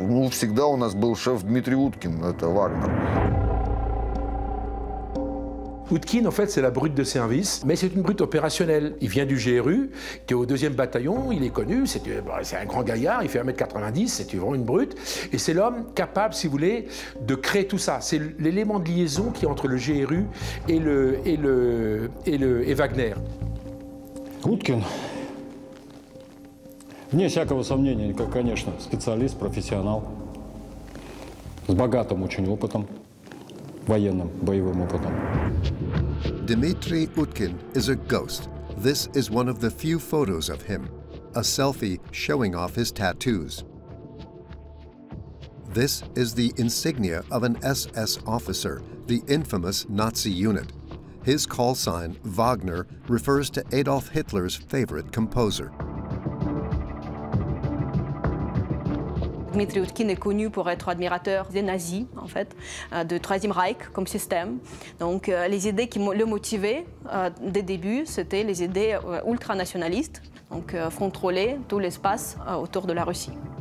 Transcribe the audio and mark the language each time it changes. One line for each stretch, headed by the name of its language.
Russian: Всегда у нас был шеф Дмитрий Уткин, это Вагнер.
French: Utkin, en fait, c'est la brute de service, mais c'est une brute opérationnelle. Il vient du GRU, qui est au 2e bataillon, il est connu, c'est un grand gaillard, il fait 1m90, c'est vraiment une brute. Et c'est l'homme capable, si vous voulez, de créer tout ça. C'est l'élément de liaison qui est entre le GRU et Wagner.
Russian: Уткин, вне всякого сомнения, конечно, специалист, профессионал, с богатым очень опытом, военным, боевым опытом.
English: Dmitry Utkin is a ghost. This is one of the few photos of him, a selfie showing off his tattoos. This is the insignia of an SS officer, the infamous Nazi unit. His call sign, Wagner, refers to Adolf Hitler's favorite composer.
French: Dmitry Utkin est connu pour être admirateur des nazis, en fait, du Troisième Reich comme système. Donc les idées qui le motivaient dès le début, c'était les idées ultranationalistes, donc contrôler tout l'espace autour de la Russie.